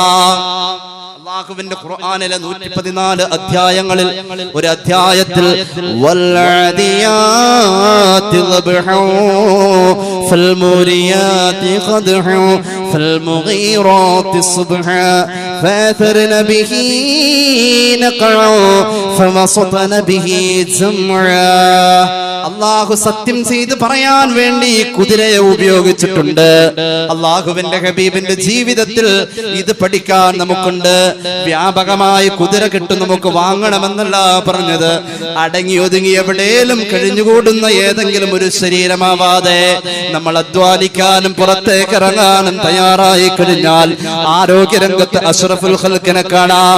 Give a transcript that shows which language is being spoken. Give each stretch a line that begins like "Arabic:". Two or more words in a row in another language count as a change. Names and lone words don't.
Malayalam: അല്ലാഹുവിന്റെ ഖുർആനിലെ 114 അധ്യായങ്ങളിൽ ഒരു അധ്യായത്തിൽ
Arabic: والعاديات ضبحا فالموريات قدحا فالمغيرات صبحا فأثرن به نقعا فوسطن به جمعا.
Malayalam: അള്ളാഹു സത്യം ചെയ്ത് പറയാൻ വേണ്ടി കുതിരയെ ഉപയോഗിച്ചിട്ടുണ്ട്. അള്ളാഹുവിന്റെ ഹബീബിന്റെ ജീവിതത്തിൽ ഇത് പഠിക്കാൻ നമുക്കുണ്ട്. വ്യാപകമായി കുതിര കിട്ടും നമുക്ക് വാങ്ങണമെന്നല്ല പറഞ്ഞത്. അടങ്ങി ഒതുങ്ങി എവിടെയും കഴിഞ്ഞുകൂടുന്ന ഏതെങ്കിലും ഒരു ശരീരമാവാതെ നമ്മൾ അധ്വാനിക്കാനും പുറത്തേക്ക് ഇറങ്ങാനും തയ്യാറായി കഴിഞ്ഞാൽ ആരോഗ്യരംഗത്ത് അഷ്റഫുൽ ഖൽഖിനെ കാണാം.